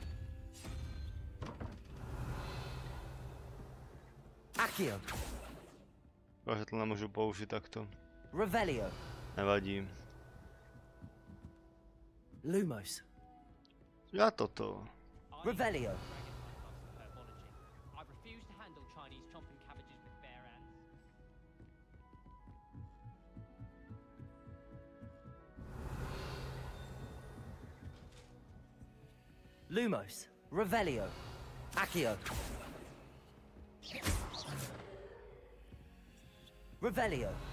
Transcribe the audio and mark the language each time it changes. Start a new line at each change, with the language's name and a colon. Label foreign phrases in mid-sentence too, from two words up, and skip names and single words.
Czech: Accio. Protože to nemůžu použít takto. Revelio. Nevadí. Lumos. Já toto. Revelio.
English: I refuse to handle Chinese chomping cabbages with bare hands.
Czech: Lumos. Revelio. Accio. Revelio.